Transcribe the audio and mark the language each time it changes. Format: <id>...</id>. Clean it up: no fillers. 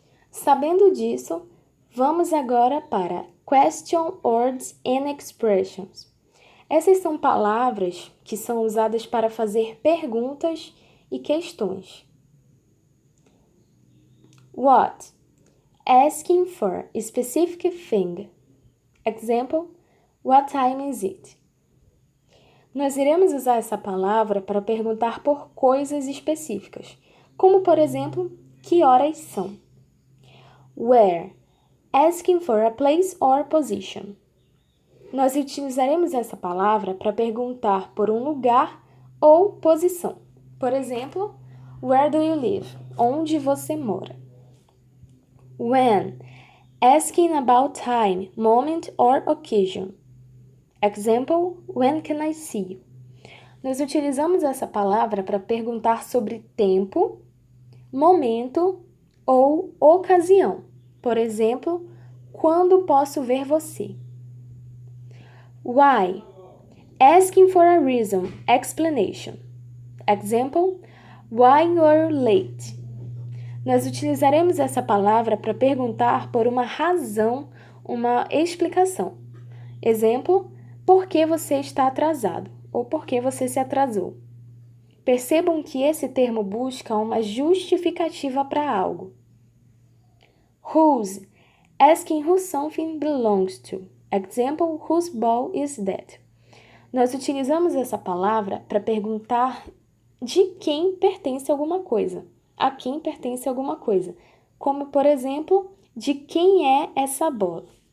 <pt>Sabendo disso, vamos agora para</pt> <en>Question Words and Expressions.</en> <pt>Essas são palavras que são usadas para fazer perguntas e questões.</pt> <en>What? Asking for a specific thing. Example, what time is it?</en> <pt>Nós iremos usar essa palavra para perguntar por coisas específicas, como por exemplo, que horas são?</pt> <en>Where? Asking for a place or position.</en> <pt>Nós utilizaremos essa palavra para perguntar por um lugar ou posição. Por exemplo,</pt> <en>where do you live?</en> <pt>Onde você mora?</pt> <en>When? Asking about time, moment or occasion. Example, when can I see you?</en> <pt>Nós utilizamos essa palavra para perguntar sobre tempo, momento ou ocasião. Por exemplo, quando posso ver você?</pt> <en>Why? Asking for a reason, explanation. Example, why you're late?</en> <pt>Nós utilizaremos essa palavra para perguntar por uma razão, uma explicação. Exemplo, por que você está atrasado? Ou por que você se atrasou? Percebam que esse termo busca uma justificativa para algo.</pt> <en>Whose? Asking who something belongs to. Example, whose ball is that?</en> <pt>Nós utilizamos essa palavra para perguntar de quem pertence alguma coisa, a quem pertence alguma coisa, como, por exemplo, de quem é essa bola.</pt>